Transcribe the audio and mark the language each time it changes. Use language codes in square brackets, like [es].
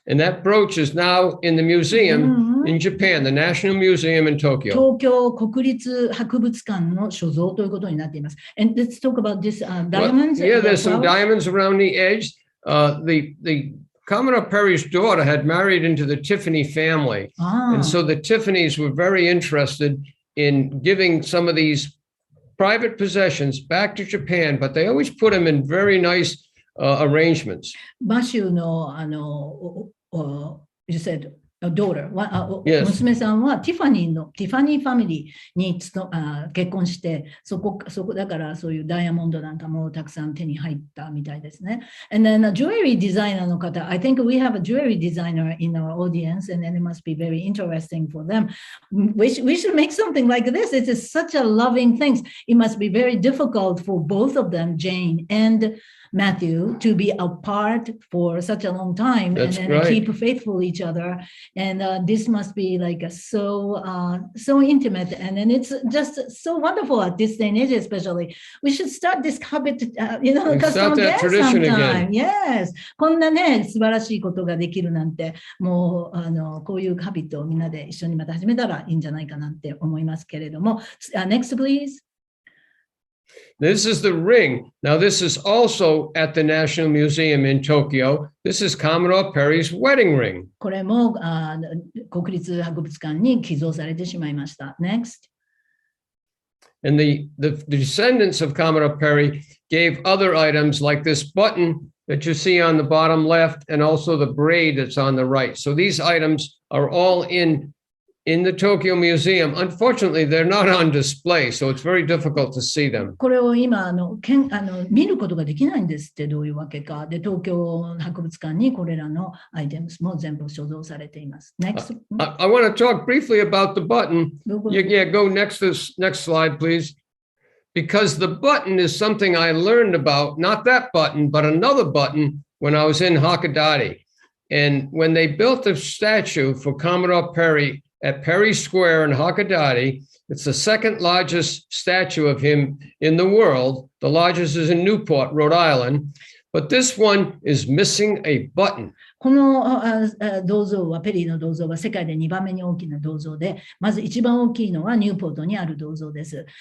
[en] And that brooch is now in the museum in Japan, the National Museum in Tokyo. [ja] 東京国立博物館の所蔵ということになっています。 [en] And let's talk about this diamonds. Yeah, there's some diamonds around the edge. The Commodore Perry's daughter had married into the Tiffany family. And so the Tiffanys were very interested in giving some of these private possessions back to Japan, but they always put them in very nice arrangements. マシューのyou said daughter, Yes. [ja] 娘さんはティファニーファミリーに結婚して、そこだからそういうダイヤモンドなんかもたくさん手に入ったみたいですね。 [en] And then jewelry designer [ja] の方、 [en] I think we have a jewelry designer in our audience, and then it must be very interesting for them. We should make something like this. It is such a loving thing. It must be very difficult for both of them, Jane and Matthew to be apart for such a long time That's and then right. keep faithful each other. And this must be like so intimate. And then it's just so wonderful at this day and age, especially. We should start this habit, custom again sometime. Yes. [ja] こんなね、素晴らしいことができるなんて、もうこういうハビットをみんなで一緒にまた始めたらいいんじゃないかなって思いますけれども。 [en] Next, please. This is the ring. Now, this is also at the National Museum in Tokyo. This is Commodore Perry's wedding ring. [ja] これも国立博物館に寄贈されてしまいました。 [en] Next. And the descendants of Commodore Perry gave other items like this button that you see on the bottom left and also the braid that's on the right. So these items are all in the Tokyo Museum. Unfortunately, they're not on display, so it's very difficult to see them. [ja] これを今見ることができないんですってどういうわけか。で、東京博物館にこれらのアイテムも全部所蔵されています。 [en] Next. I want to talk briefly about the button. Yeah, go next slide, please. Because the button is something I learned about, not that button, but another button when I was in Hakodate. And when they built a statue for Commodore Perry at Perry Square in Hakodate, it's the second largest statue of him in the world. The largest is in Newport, Rhode Island. But this one is missing a button. [ja] この銅像は、ペリーの銅像は世界で2番目に大きな銅像で、まず一番大きいのはニューポートにある銅像です。